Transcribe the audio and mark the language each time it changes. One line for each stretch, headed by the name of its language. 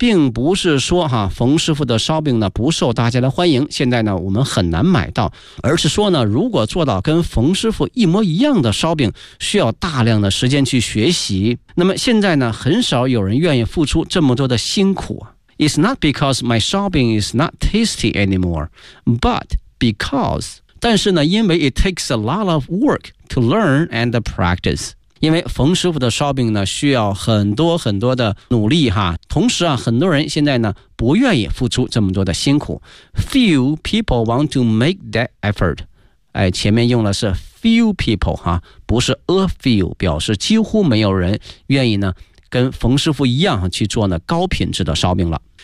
Chinese: 并不是说、啊、冯师傅的烧饼呢不受大家的欢迎，现在呢我们很难买到，而是说呢如果做到跟冯师傅一模一样的烧饼需要大量的时间去学习，那么现在呢很少有人愿意付出这么多的辛苦。
English: It's not because my shopping is not tasty anymore, but because, 但是呢因为 it takes a lot of work to learn and practice.
Chinese: 因为冯师傅的烧饼呢需要很多很多的努力哈，同时啊很多人现在呢不愿意付出这么多的辛苦。 Few people want to make that effort. 哎，前面用的是 few people 哈，不是 a few， 表示几乎没有人愿意呢跟冯师傅一样去做呢高品质的烧饼了。